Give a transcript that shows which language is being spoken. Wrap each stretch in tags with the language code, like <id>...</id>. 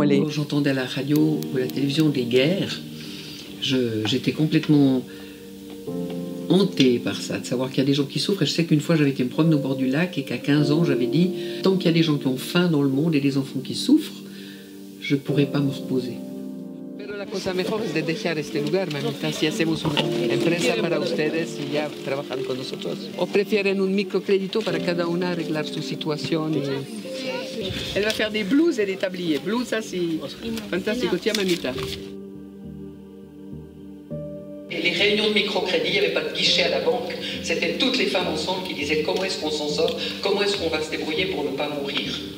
<fr>Quand j'entendais à la radio ou à la télévision des guerres, j'étais complètement hantée par ça, de savoir qu'il y a des gens qui souffrent. Et je sais qu'une fois, j'avais été me promener au bord du lac et qu'à 15 ans, j'avais dit, tant qu'il y a des gens qui ont faim dans le monde et des enfants qui souffrent, je ne pourrai pas me reposer.</fr> <es>La cosa mejor es de dejar este lugar, mamita, si hacemos una empresa para ustedes y ya trabajan con nosotros. ¿O prefieren un microcrédito para cada una arreglar su situación?</es> <fr>Elle va faire des blouses et des tabliers. Blouses, ça c'est fantastico. Tiens, mamita. Les réunions de microcrédit, il n'y avait pas de guichet à la banque. C'était toutes les femmes ensemble qui disaient comment est-ce qu'on s'en sort, comment est-ce qu'on va se débrouiller pour ne pas mourir.</fr>